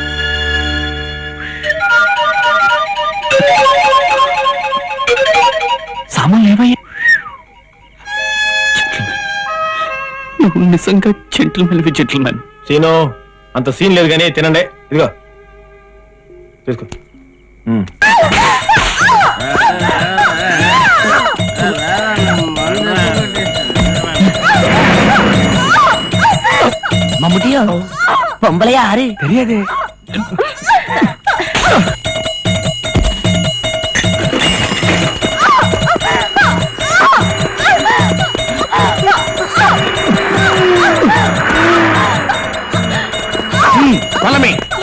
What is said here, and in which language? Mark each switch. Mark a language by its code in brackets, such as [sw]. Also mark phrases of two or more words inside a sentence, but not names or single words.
[te] సామాన్లు ఏమయ్యా? నువ్వు నిజంగా [en] gentleman gentleman. [te] సీను, అంత సీన్ లేదు కానీ తినండి. ఇదిగో తీసుకో. [ta] மம்முட்டியோ பொம்பளை யாரு தெரியாது. [te] పొలమే